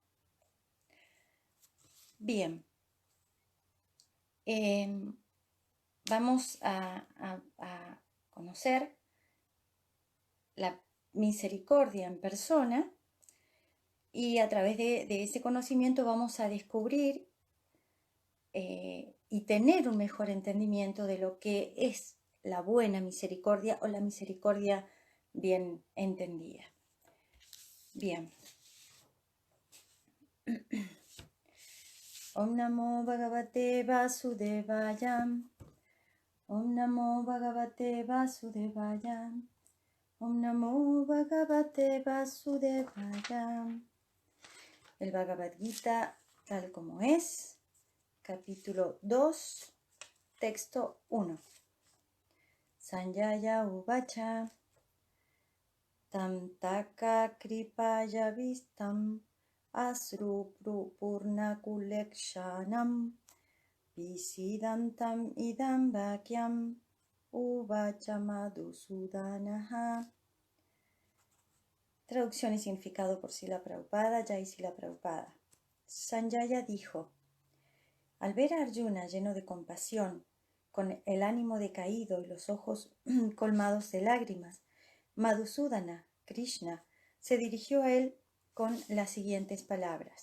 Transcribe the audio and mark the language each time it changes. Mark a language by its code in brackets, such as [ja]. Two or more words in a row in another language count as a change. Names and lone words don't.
[es] Bien, vamos a conocer la misericordia en persona y a través de ese conocimiento vamos a descubrir y tener un mejor entendimiento de lo que es la buena misericordia o la misericordia bien entendida. Bien. [sa] Om Namo Bhagavate Vasudevaya. Om Namo Bhagavate Vasudevaya. Om Namo Bhagavate Vasudevaya. [es] El Bhagavad Gita tal como es, capítulo 2, texto 1. [sa] Sanjaya Uvacha Tam Taka Kripaya Vistam Asru Purnakulekshanam Visidantam Idam Vakyam Uvacha Madhusudanaha. [es] Traducción y significado por Srila Prabhupada, Jai Srila Prabhupada. Sanjaya dijo: al ver a Arjuna lleno de compasión, con el ánimo decaído y los ojos colmados de lágrimas, Madhusudana, Krishna, se dirigió a él con las siguientes palabras.